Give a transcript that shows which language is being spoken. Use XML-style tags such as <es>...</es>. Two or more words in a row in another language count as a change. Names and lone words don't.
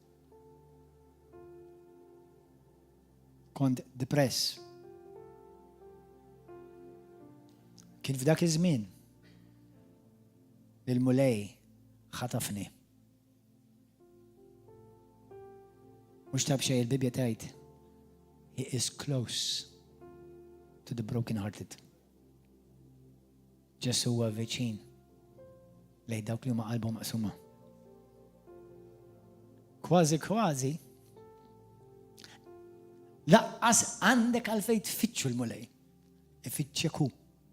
<mt>Kont depress. Kien f'dak iż-żmien il-mulej ħatafni. Mhux tab xejn il-Bibja tgħid</mt> <en>he is close to the broken hearted.</en> <mt>Ġesu huwa viċin lejn dawk li huma qalbhom maqsuma. Kważi laqqas għandek għalfejn tfittxu l-mulej. Ifittxek hu.</mt>